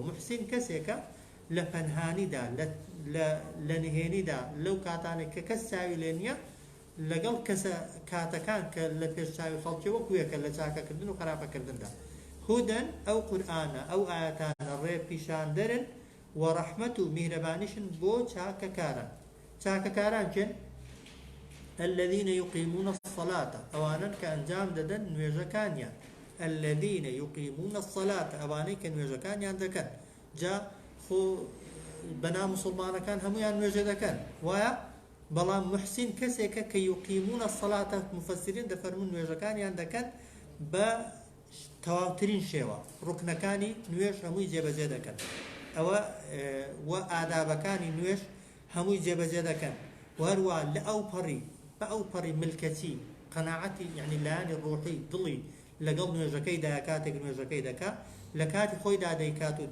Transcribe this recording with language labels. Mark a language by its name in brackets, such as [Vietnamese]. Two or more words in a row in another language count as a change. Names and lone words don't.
[Central Kurdish] موحسین کەسێکە لە پەنهانیدا، لە نهێنیدا، لەو کاتانێک کە کەس چاوی لێ نییە، لەگەڵ کەسە کاتەکان کە لە پێش چاوی خەڵکی وەکویەکە لە چاکەکردن و خراپەکردندا. هودەن ئەو قورئانە، ئەو ئاەتانە ڕێ پیشاندەرن و ڕەحمەت و میهرەبانیشن بۆ چاکەکاران. چاکەکاران چێن؟ [Arabic] الذين يقيمون الصلاة، [Central Kurdish] ئەوانن کە ئەنجام دەدەن نوێژەکانیان. [Arabic] الذين يقيمون الصلاة، [Central Kurdish] ئەوانەی کە نوێژەکانیان دەکەن. جا خۆ بەنا مسلمانەکان هەمویان نوێژە دەکەن، وایە؟ بەڵام محسین کەسێکە کە [Arabic] یوقیمونە سەڵاتە [Central Kurdish] مفەسرین دەفەرمون نوێژەکانیان دەکەن بە تەواوترین شێوە ڕوکنەکانی نوێژ هەمووی جێبەجێ دەکەن ئەوە و ئادابەکانی نوێژ هەمووی جێبەجێ دەکەن و هەروە لە ئەو پەڕی بە ئەو پەڕی ملکەتی قەناعەتی یعنی لایانی ڕۆحی دڵی لەگەڵ نوێژەکەیدا کاتێک نوێژەکەی دەکات لە کاتی خۆیدا دەیکات و